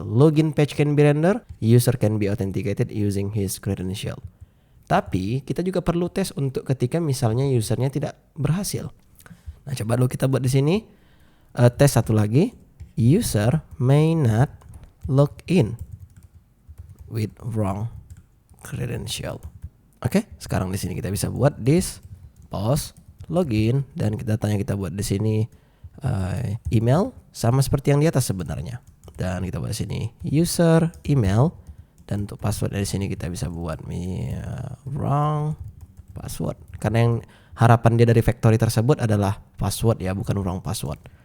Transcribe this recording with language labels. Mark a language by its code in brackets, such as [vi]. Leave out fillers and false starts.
[en] Login page can be rendered, user can be authenticated using his credential. [id] Tapi kita juga perlu tes untuk ketika misalnya usernya tidak berhasil. Nah, coba dulu kita buat di sini tes satu lagi. [en] User may not log in with wrong credential. [id] Oke, sekarang di sini kita bisa buat this pause login, dan kita buat di sini email sama seperti yang di atas sebenarnya. Dan kita buat di sini user email, dan untuk password dari sini kita bisa buat wrong password, karena yang harapan dia dari factory tersebut adalah password ya, bukan wrong password.